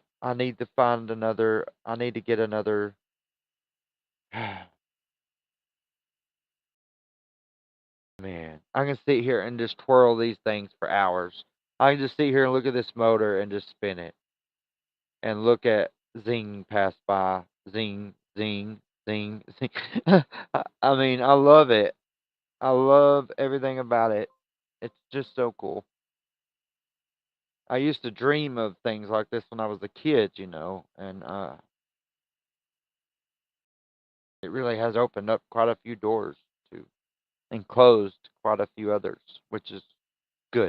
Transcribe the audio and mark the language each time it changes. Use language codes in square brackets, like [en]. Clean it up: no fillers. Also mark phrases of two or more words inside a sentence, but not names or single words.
[en] I need to find another... I need to get another... Man, I can sit here and just twirl these things for hours. I can just sit here and look at this motor and just spin it. And look at Zing pass by. Zing, zing, zing, zing. I mean, I love it. I love everything about it. It's just so cool. I used to dream of things like this when I was a kid, you know, and it really has opened up quite a few doors too, and closed quite a few others, which is good.